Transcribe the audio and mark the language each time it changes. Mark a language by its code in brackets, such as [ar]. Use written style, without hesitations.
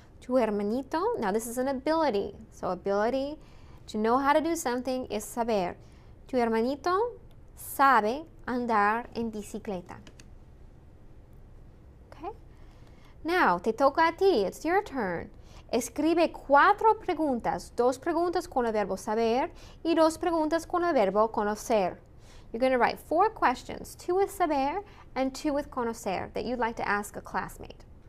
[es] Tu hermanito, [en] now this is an ability. So ability to know how to do something is saber. [es] Tu hermanito sabe andar en bicicleta. [en] Okay? Now, [es] te toca a ti. [en] It's your turn. [es] Escribe 4 preguntas. 2 preguntas con el verbo saber y 2 preguntas con el verbo conocer. [en] You're going to write 4 questions, 2 with saber and 2 with conocer, that you'd like to ask a classmate.